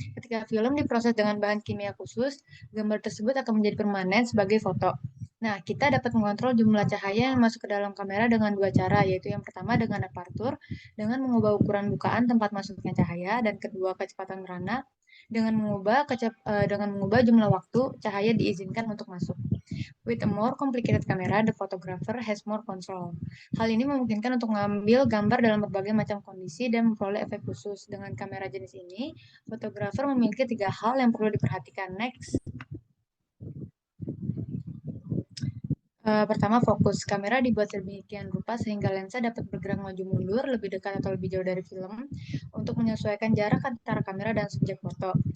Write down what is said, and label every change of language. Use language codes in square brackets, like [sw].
[id] Ketika film diproses dengan bahan kimia khusus, gambar tersebut akan menjadi permanen sebagai foto. Nah, kita dapat mengontrol jumlah cahaya yang masuk ke dalam kamera dengan dua cara, yaitu yang pertama dengan aperture, dengan mengubah ukuran bukaan tempat masuknya cahaya, dan kedua kecepatan merana, dengan mengubah jumlah waktu cahaya diizinkan untuk masuk. [en] With a more complicated camera, the photographer has more control. [id] Hal ini memungkinkan untuk mengambil gambar dalam berbagai macam kondisi dan memperoleh efek khusus. Dengan kamera jenis ini, fotografer memiliki 3 hal yang perlu diperhatikan. [en] Next. [id] Pertama, fokus. Kamera dibuat sedemikian rupa sehingga lensa dapat bergerak maju mundur, lebih dekat atau lebih jauh dari film, untuk menyesuaikan jarak antara kamera dan subjek foto.